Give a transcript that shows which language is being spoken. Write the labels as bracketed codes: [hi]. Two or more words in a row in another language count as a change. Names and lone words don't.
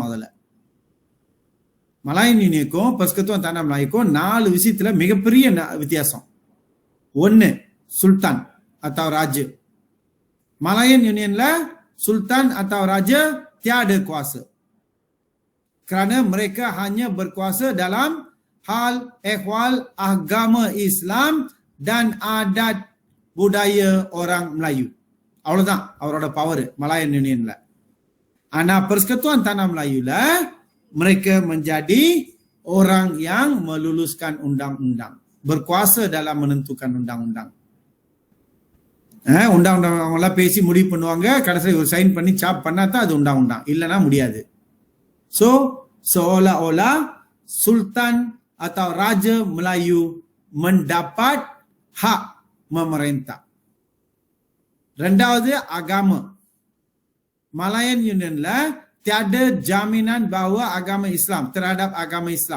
[ta] அதுல மலாயன் யூனியனுக்கும் பர்ஸ்கத்துவான் தானா மலாயுக்கும் 4 விஷயத்துல மிகப்பெரிய வித்தியாசம். [ms] 1, சுல்தான் atau raja. Malayan Unionல sultan atau raja tiada kuasa. Kerana mereka hanya berkuasa dalam hal ehwal agama Islam dan adat budaya orang Melayu. [ta] அவ்வளவுதான் அவரோட பவர் Malayan Unionல. [ms] ஆனா Persekutuan Tanah Melayuல mereka menjadi orang yang meluluskan undang-undang, berkuasa dalam menentukan undang-undang. [ta] undang-undang அவங்களாம் பேசி முடிவு பண்ணுவாங்க, கடைசியில் ஒரு சைன் பண்ணி சாப் பண்ணா தான் அது undang-undang, இல்லைன்னா முடியாது. [ms] So seolah-olah Sultan atau Raja Melayu mendapat hak memerintah. [ta] Rendaவது agama. [ms] Malayan Unionல tiada jaminan bahawa agama Islam terhadap agama Islam.